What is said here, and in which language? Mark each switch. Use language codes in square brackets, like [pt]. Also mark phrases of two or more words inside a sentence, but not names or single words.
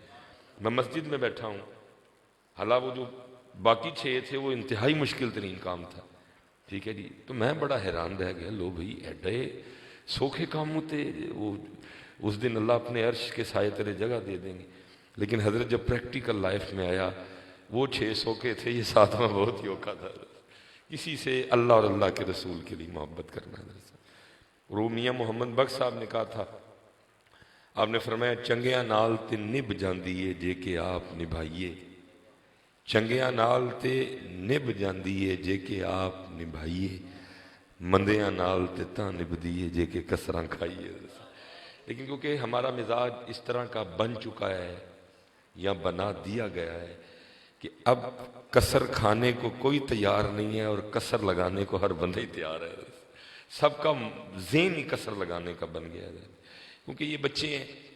[ur] میں مسجد میں بیٹھا ہوں، حالانکہ وہ جو باقی 6 تھے وہ انتہائی مشکل ترین کام تھا، ٹھیک ہے جی، تو میں بڑا حیران رہ گیا، لو بھئی ایڈے سوکھے کام ہوتے، وہ اس دن اللہ اپنے عرش کے سائے تلے جگہ دے دیں گے، لیکن حضرت جب پریکٹیکل لائف میں آیا وہ 6 سوکھے تھے، یہ 7واں بہت ہی اوکھا تھا، کسی سے اللہ اور اللہ کے رسول کے لیے محبت کرنا ہے۔ وہ میاں محمد بخش صاحب نے کہا تھا، آپ نے فرمایا [pa] چنگیاں نال تے نب جاندی ہے جے کہ آپ نبھائیے، چنگیاں نال تے نب جاندی ہے جے کہ آپ نبھائیے، مندیاں نال تے تاں نبھدی ہے جے کہ کسراں کھائیے۔ [ur] لیکن کیونکہ ہمارا مزاج اس طرح کا بن چکا ہے یا بنا دیا گیا ہے کہ اب کسر کھانے کو کوئی تیار نہیں ہے اور کسر لگانے کو ہر بندہ ہی تیار ہے، سب کا ذہن ہی کسر لگانے کا بن گیا ہے، کیونکہ یہ بچے ہیں